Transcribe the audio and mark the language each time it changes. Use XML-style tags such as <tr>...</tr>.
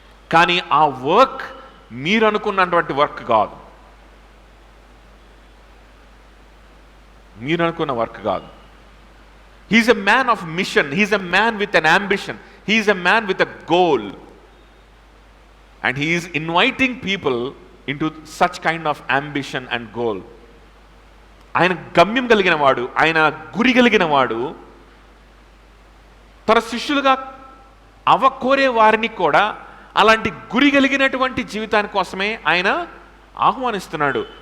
<te>కానీ ఆ వర్క్ మీరు అనుకున్నటువంటి వర్క్ కాదు, మీరు అనుకున్న వర్క్ కాదు.</te> <en>He's a man of mission, he's a man with an ambition, he's a man with a goal. And he is inviting people into such kind of ambition and goal.</en> <te>ఆయన గమ్యం కలిగిన వాడు, ఆయన గురి కలిగిన వాడు, తన శిష్యులుగా కోరే వారిని కూడా అలాంటి గురి కలిగినటువంటి జీవితాని కోసమే ఆయన ఆహ్వానిస్తున్నాడు.</te>